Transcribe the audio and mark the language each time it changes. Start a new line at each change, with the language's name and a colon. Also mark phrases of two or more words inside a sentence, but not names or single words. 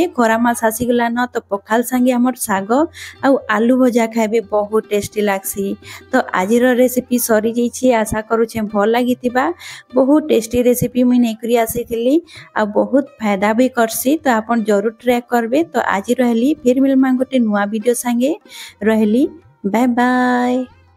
Sambalpuri: ଖରା ମାସ ଆସି ଗଲା ନ ତ ପଖାଳ ସଙ୍ଗେ ହମର ସାଗ ଆ ଆଳୁ ଭଜା ଖାଇବେ ବହୁତ ଟେଷ୍ଟି ଲାଗସି। ତ ଆଜିର ରେସିପି ସରି ଯାଇଛେ। ଆଶା କରୁଛେ ଭଲ ଲାଗିଥିବା। ବହୁତ ଟେଷ୍ଟି ରେସିପି ମୁଇ ନେଇ କରି ଆସିଥିଲି ଆ ବହୁତ ଫାଇଦା ଭି କରସି। ତ ଆପଣ ଜରୁର ଟ୍ରାଏ କରବେ। ତ ଆଜ ରହଲି ଫିର ମିଲମା ଗୋଟେ ନୁଆ ଭିଡିଓ ସଙ୍ଗେ ରହଲି।
English: bye bye.